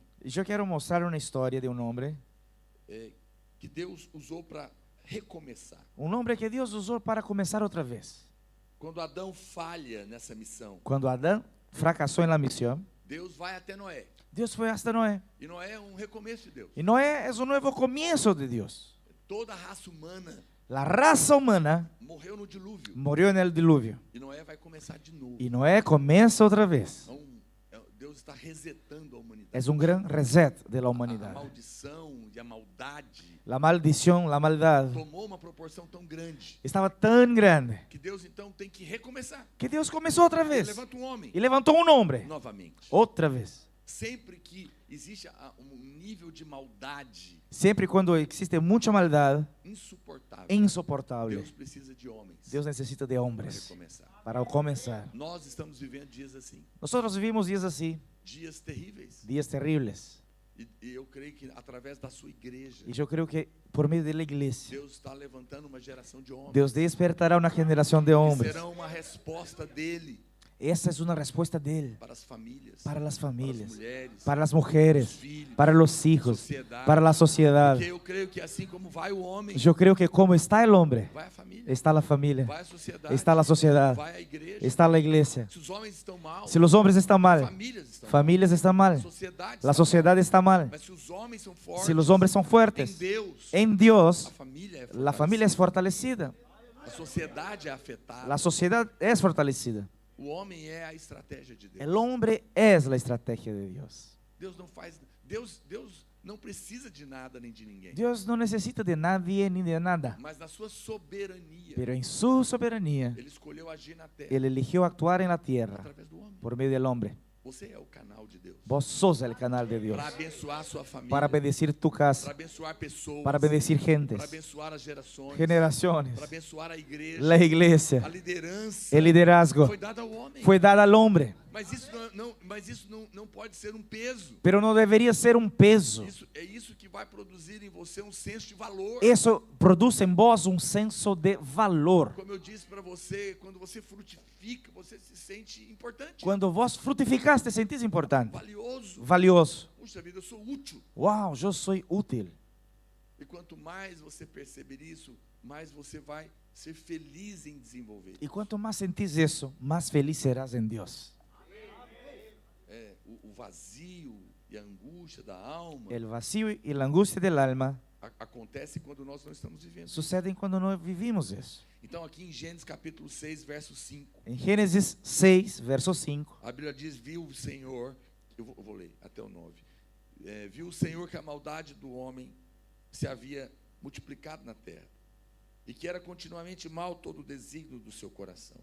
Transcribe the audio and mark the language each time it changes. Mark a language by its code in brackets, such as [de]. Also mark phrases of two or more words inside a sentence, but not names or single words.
[es] Y yo quiero mostrar una historia de un hombre [pt] que Deus usou para recomeçar. [es] que Dios usó para comenzar otra vez. [pt] Quando Adão falha nessa missão, [es] Cuando Adán fracasó en la misión, [pt] Deus vai até Noé. [es] Dios fue hasta Noé. [pt] E Noé é um recomeço de Deus. [es] Y Noé es un nuevo comienzo de Dios. [pt] Toda a raça humana [es] La raza humana [pt] morreu no dilúvio. [es] murió en el diluvio. [pt] E Noé vai começar de novo. [es] Y Noé comienza otra vez. [pt] Então, Deus está resetando a humanidade. [es] Es un gran reset de la [pt] A [es] humanidad. [pt] maldição e a maldade [es] La maldición, la maldad [pt] tomou uma proporção tão grande [es] estaba tan grande [pt] que Deus então tem que recomeçar. [es] que Dios comenzó otra [pt] Ele [es] vez [pt] levanta um homem [es] y levantó un hombre [pt] novamente. [es] otra vez. [pt] Sempre que existe um nível de maldade [es] Siempre y cuando existe mucha maldad [pt] insuportável, [es] insoportable, [pt] Deus precisa de homens [es] Dios necesita de [pt] para [es] hombres [pt] recomeçar. [es] para comenzar. [pt] Nós estamos vivendo dias assim, [es] Nosotros vivimos días así, [pt] dias terríveis. [es] días terribles. [pt] E eu creio que através da sua igreja, [es] Y yo creo que por medio de la iglesia, [pt] Deus está levantando uma geração de homens [es] Dios despertará una generación de [pt] que [es] hombres. [pt] serão uma resposta dele [es] Esa es una respuesta de Él [pt] para as famílias, [es] para las familias, [pt] mulheres, [es] para las mujeres, [pt] os filhos, [es] para los hijos, [pt] sociedade. [es] para la sociedad. [pt] Porque eu creio que assim como vai o homem, [es] Yo creo que como está el hombre, [pt] vai a família, [es] está la familia, [pt] vai a sociedade, [es] está la sociedad, [pt] vai a igreja. [es] está la iglesia. [pt] Se os homens estão mal, [es] Si los hombres están mal, [pt] famílias estão [es] familias están [pt] mal, [es] mal, [pt] a sociedade [es] la [pt] está [es] sociedad está [pt] mal. [es] mal. [pt] Mas se os homens são fortes, [es] Si los hombres son fuertes, [pt] em Deus, [es] en Dios, [pt] a família é [es] la familia es fortalecida, [pt] a sociedade é afetada. [es] la sociedad es fortalecida. [pt] O homem é a estratégia de Deus. [es] El hombre es la estrategia de Dios. [pt] Deus não faz, Deus não precisa de nada nem de ninguém. [es] Dios no necesita de nadie ni de nada, [pt] Mas na sua soberania, [es] pero en su soberanía, [pt] ele escolheu agir na terra [es] Él eligió actuar en la tierra [pt] através do homem. [es] por medio del hombre. [pt] Você é o canal de Deus [es] Vos sos el canal de Dios [pt] para abençoar a sua família, [es] para bendecir tu [pt] para [es] casa, [pt] abençoar pessoas, [es] para bendecir [pt] para [es] gentes, [pt] abençoar as gerações, [es] generaciones, [pt] para abençoar a igreja, [es] la iglesia, [pt] a liderança. [es] el liderazgo [pt] Foi dado ao homem. [es] fue dada al hombre, [pt] Mas isso não pode ser um peso. [es] pero no debería ser un peso. [pt] É isso que vai produzir em você um senso de valor. [es] Eso produce en vos un senso de valor. [pt] Como eu disse para você, quando você frutifica, você se sente importante, [es] Cuando vos frutificas, te sentís importante, [pt] valioso. [es] valioso. [pt] Puxa vida, eu sou útil. [es] Wow, yo soy útil. [pt] E quanto mais você perceber isso, mais você vai ser feliz em desenvolver. [es] Y cuanto más sentís eso, más feliz serás en Dios. [pt] O vazio e a angústia da alma [es] El vacío y la angustia del alma [pt] acontece quando nós não estamos vivendo. [es] suceden cuando no vivimos eso. [pt] Então aqui em Gênesis capítulo 6, verso 5, [es] En Génesis 6, [pt] verso 5, a Bíblia diz, viu o Senhor, eu vou ler até o 9, viu o Senhor que a maldade do homem se havia multiplicado na terra, e que era continuamente mal todo o desígnio do seu coração.